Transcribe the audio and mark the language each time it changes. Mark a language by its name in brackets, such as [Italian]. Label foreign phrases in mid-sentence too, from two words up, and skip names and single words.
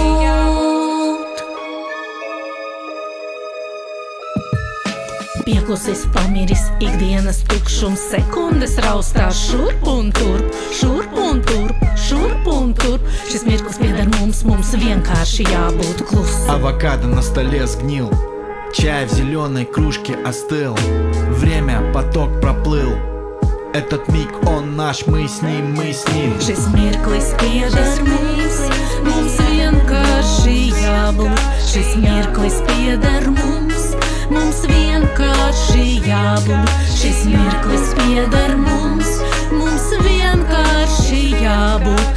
[Latvian] Pieklusis, pamiris, ikdienas tukšums, sekundes raustās šurp un turp, šurp un turp, šurp un turp. Šis mirklis pieder mums, mums vienkārši jābūt klusi. [Russian] Авокадо на столе сгнил, чай в зеленой кружке остыл. Время, поток проплыл. Этот миг, он наш, мы с ним, мы с ним. [Latvian] Šis mirklis pieder mums, mums vienkārši jābūt. Šis mirklis pieder mums, mums vienkārši jābūt. Šis mirklis pieder mums, mums vienkārši jābūt.